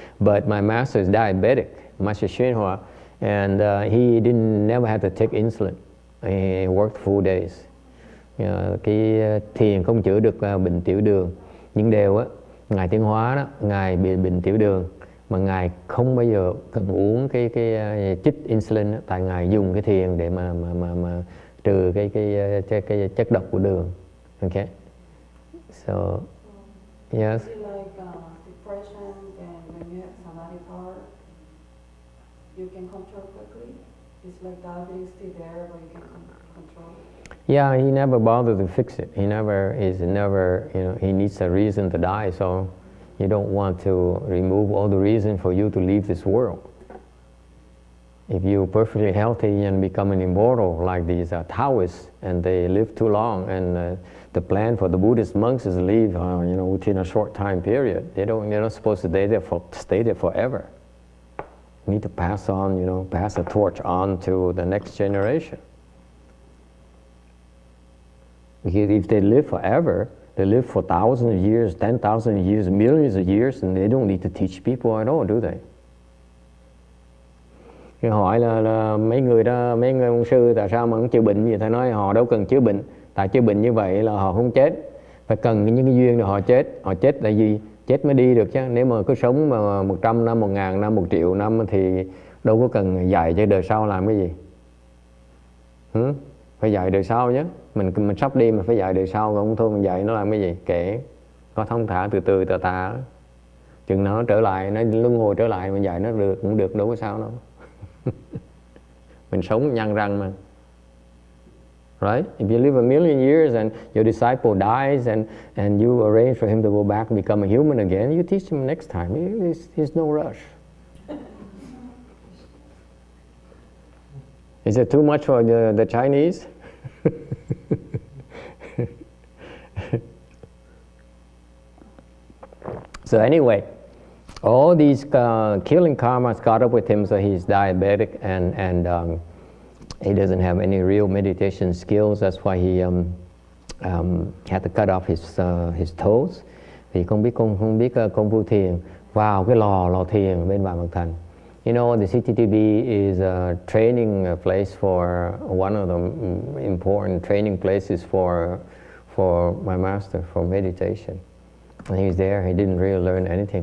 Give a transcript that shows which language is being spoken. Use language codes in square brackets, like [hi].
[en] But my master is diabetic, Master Shinhua, and he never had to take insulin. He worked full days. [vi] Cái thiền không chữa được bệnh tiểu đường, nhưng đều á, Ngài Tiến Hóa đó, Ngài bị bệnh tiểu đường mà Ngài không bao giờ cần uống cái chích insulin đó, tại Ngài dùng cái thiền để mà trừ cái chất độc của đường. [en] Okay. So yes. Like depression, and when you have samadhi power, you can control quickly. It's like diabetes still there, but you can control it. Yeah, he never bothered to fix it. He never, he needs a reason to die, so you don't want to remove all the reason for you to leave this world. If you're perfectly healthy and become an immortal like these Taoists, and they live too long, and the plan for the Buddhist monks is to leave, within a short time period. They're not supposed to stay there forever. You need to pass on, pass the torch on to the next generation. Because if they live forever, they live for thousands of years, 10,000 years, millions of years, and they don't need to teach people at all, do they? [vi] Cái hỏi là mấy người ông sư tại sao mà không chữa bệnh gì? Thầy nói họ đâu cần chữa bệnh, tại chữa bệnh như vậy là họ không chết. Phải cần những cái duyên để họ chết tại vì chết mới đi được chứ. Nếu mà cứ sống mà 100 năm, 1000 năm, 1 triệu năm thì đâu có cần dạy cho đời sau làm cái gì. Phải dạy đời sau chứ. Mình sắp đi mà phải dạy đời sau, không thôi mình dạy nó làm cái gì? Kệ, có thông thả từ từ tà. Chừng nào nó trở lại, nó luân hồi trở lại, mình dạy nó được cũng được, đâu có sao đâu. Mình sống nhăn răng mà. [en] right? If you live a million years and your disciple dies and you arrange for him to go back and become a human again, you teach him next time. There's no rush. Is it too much for the Chinese? So anyway, all these killing karmas caught up with him, so he's diabetic and he doesn't have any real meditation skills. That's why he had to cut off his toes. [vi] Vì không biết công phu thiền vào cái lò thiền bên Bà Mật Thành. [en] You know, the CTTB is a training place for one of the important training places for my master for meditation. And he was there. He didn't really learn anything.